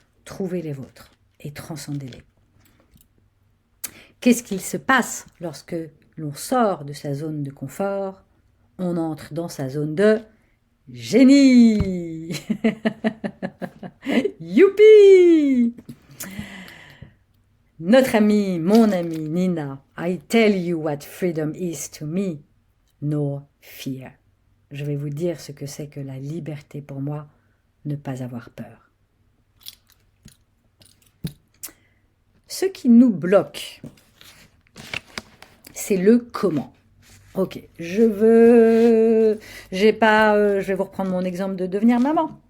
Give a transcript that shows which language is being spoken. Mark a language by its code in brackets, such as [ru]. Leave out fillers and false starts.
[fr] Trouvez les vôtres et transcendez-les. Qu'est-ce qu'il se passe lorsque l'on sort de sa zone de confort? On entre dans sa zone de génie. Youpi! Notre amie, mon amie [en] Nina, I tell you what freedom is to me, no fear. [fr] Je vais vous dire ce que c'est que la liberté pour moi, ne pas avoir peur. Ce qui nous bloque, c'est le comment. Ok, je vais vous reprendre mon exemple de devenir maman.